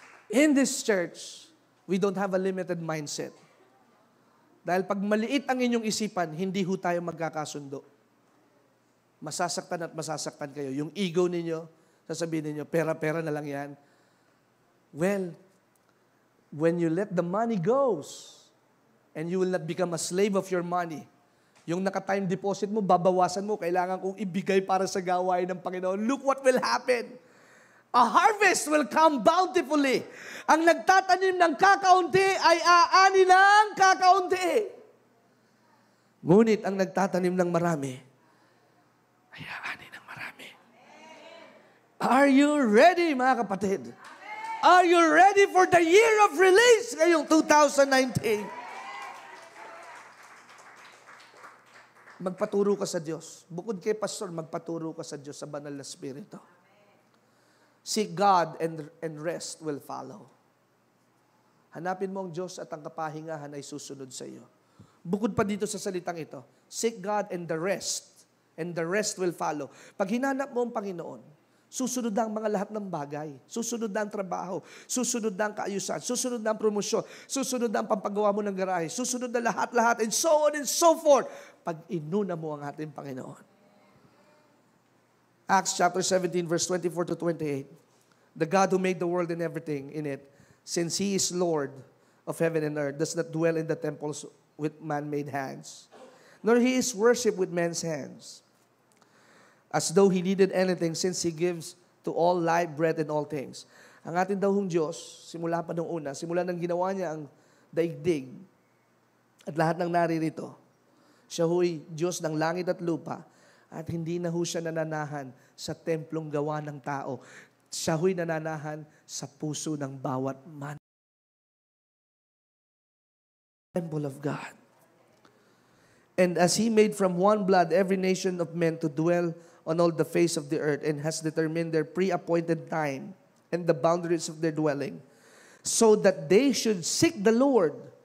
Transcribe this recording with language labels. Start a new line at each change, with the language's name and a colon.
English: In this church, we don't have a limited mindset.
Filipino: Dahil pag maliit ang inyong isipan, hindi ho tayo magkakasundo. Masasaktan at masasaktan kayo. Yung ego ninyo, sasabihin ninyo, pera-pera na lang yan.
English: Well, when you let the money goes, and you will not become a slave of your money,
Filipino: yung naka-time deposit mo, babawasan mo, kailangan kong ibigay para sa gawain ng Panginoon.
English: Look what will happen. A harvest will come bountifully.
Filipino: Ang nagtatanim ng kakaunti ay aani ng kakaunti. Ngunit ang nagtatanim ng marami, ay aani ng marami.
English: Are you ready,
Filipino: mga kapatid?
English: Are you ready for the year of release ngayong 2019?
Filipino: Magpaturo ka sa Diyos. Bukod kay Pastor, magpaturo ka sa Diyos sa banal na Espiritu.
English: Seek God and rest will follow.
Filipino: Hanapin mo ang Diyos at ang kapahingahan ay susunod sa iyo. Bukod pa dito sa salitang ito,
English: seek God and the rest will follow.
Filipino: Pag hinanap mo ang Panginoon, Susunod na ang mga lahat ng bagay. Susunod na ang trabaho. Susunod na ang kaayusan. Susunod na ang promosyon. Susunod na ang pampagawa mo ng garahe. Susunod na lahat-lahat
English: and so on and so forth.
Filipino: Pag inuna mo ang ating Panginoon.
English: Acts chapter 17 verse 24 to 28. The God who made the world and everything in it, since He is Lord of heaven and earth, does not dwell in the temples with man-made hands, nor He is worshipped with men's hands, as though He needed anything, since He gives to all life, breath, and all things.
Filipino: Ang ating daw hong Diyos, simula pa nung una, simula nang ginawa niya ang daigdig at lahat ng naririto, siya ho'y Diyos ng langit at lupa at hindi na ho siya nananahan sa templong gawa ng tao. Siya ho'y nananahan sa puso ng bawat man.
English: Temple of God. And as He made from one blood every nation of men to dwell on all the face of the earth, and has determined their pre-appointed time and the boundaries of their dwelling, so that they should seek the Lord.